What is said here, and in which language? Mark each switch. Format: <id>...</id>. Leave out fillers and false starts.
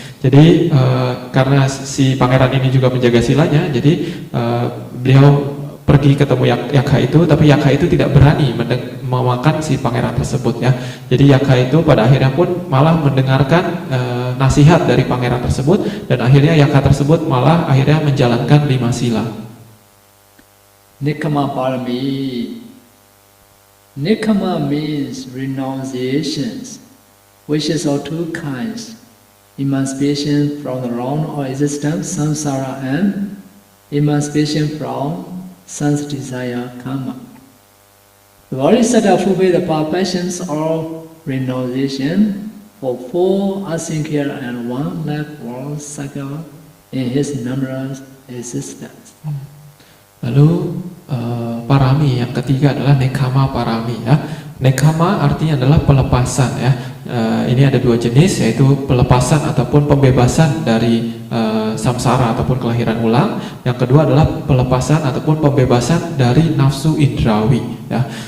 <id>Jadi karena si pangeran ini juga menjaga silanya, jadi beliau pergi ketemu yakha itu, tapi yakha itu tidak berani memakan si pangeran tersebut ya. Jadi yakha itu pada akhirnya pun malah mendengarkan nasihat dari pangeran tersebut, dan akhirnya yakha tersebut malah akhirnya menjalankan 5 sila.</id> <pi>Nikkama parami.</pi> <en>Nikkama means renunciations, which is of two kinds: emancipation from the wrong of existence, samsara, and emancipation from sense desire, karma. The Bodhisattva fulfill the perfections of renunciation for 4 asinkhya and 1 lakh world cycle in his numerous existence.</en> <id>Lalu parami yang ketiga adalah nekkhamma parami ya. Nekama artinya adalah pelepasan ya. Ini ada dua jenis, yaitu pelepasan ataupun pembebasan dari samsara ataupun kelahiran ulang. Yang kedua adalah pelepasan ataupun pembebasan dari nafsu indrawi ya.</id>